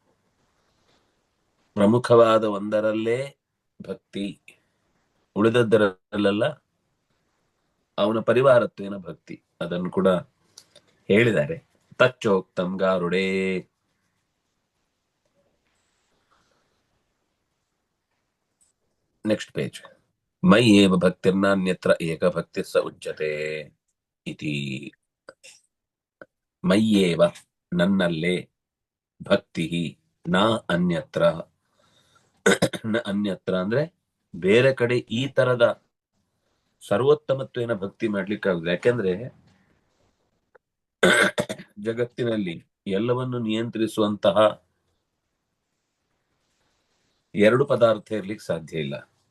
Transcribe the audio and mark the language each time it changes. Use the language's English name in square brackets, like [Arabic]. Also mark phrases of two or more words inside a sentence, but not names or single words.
[Kannada] ಪ್ರಮುಖವಾದ ಒಂದರಲ್ಲೇ ಭಕ್ತಿ, ಉಳಿದದ್ದರಲ್ಲೆಲ್ಲ ಅವನ ಪರಿವಾರತ್ವೇನ ಭಕ್ತಿ. ಅದನ್ನು ಕೂಡ ಹೇಳಿದ್ದಾರೆ. [Sanskrit] ತಚ್ಚೋಕ್ತಂ ಗಾರುಡೇ. [English] next page. [Sanskrit] ಮೈ ಏವ ಭಕ್ತಿರ್ನಾನ್ಯತ್ರ ಏಕ ಭಕ್ತಿ ಸ ಉಚ್ಯತೆ ಇತಿ. ಮಯ್ಯೇವ, [Kannada] ನನ್ನಲ್ಲೇ, [Sanskrit] ಭಕ್ತಿ ನಾ ಅನ್ಯತ್ರ, ನ ಅನ್ಯತ್ರ [Kannada] ಅಂದ್ರೆ ಬೇರೆ ಕಡೆ ಈ ತರದ ಸರ್ವೋತ್ತಮತ್ವೇನ ಭಕ್ತಿ ಮಾಡ್ಲಿಕ್ಕಾಗುದು. ಯಾಕೆಂದ್ರೆ ಜಗತ್ತಿನಲ್ಲಿ ಎಲ್ಲವನ್ನು ನಿಯಂತ್ರಿಸುವಂತಹ ಎರಡು ಪದಾರ್ಥ ಇರ್ಲಿಕ್ಕೆ ಸಾಧ್ಯ ಇಲ್ಲ.